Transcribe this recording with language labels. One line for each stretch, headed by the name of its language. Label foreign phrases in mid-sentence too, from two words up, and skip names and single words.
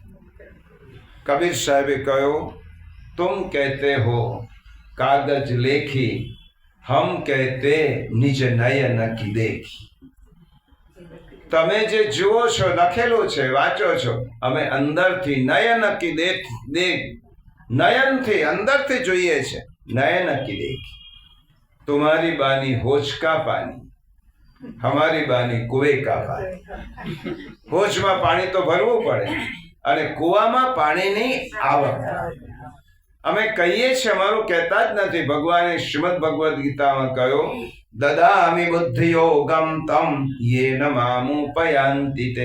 Gujarati: કબીર સાહેબે કહ્યું,
Hindi: तुम कहते हो कागज लेखी, हम कहते निज नयन की देखी.
Gujarati: તમે જે જુઓ છો, લખેલું છે, વાંચો છો, અમે અંદરથી
Hindi: नयन की देख
Gujarati: નયનથી અંદરથી જોઈએ છે.
Hindi: नयन की देखी. तुम्हारी बानी होज का पानी, हमारी बानी कुएं का पानी.
Gujarati: હોજમાં પાણી તો ભરવું પડે, અને કુવામાં પાણીની આવક. અમે કહીએ છીએ, અમારું કહેતા જ નથી. ભગવાને શ્રીમદ ભગવદ્ ગીતામાં કહ્યું,
Sanskrit: ददामि बुद्धि योगं तं येन मामुपयान्ति ते.